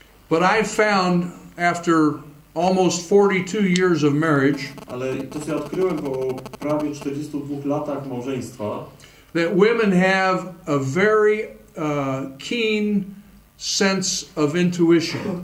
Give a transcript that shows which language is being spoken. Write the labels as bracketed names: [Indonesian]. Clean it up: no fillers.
[English] But I found after almost 42 years of marriage, [Polish] Ale to, co ja odkryłem po prawie 42 latach małżeństwa, [English] that women have a very keen sense of intuition.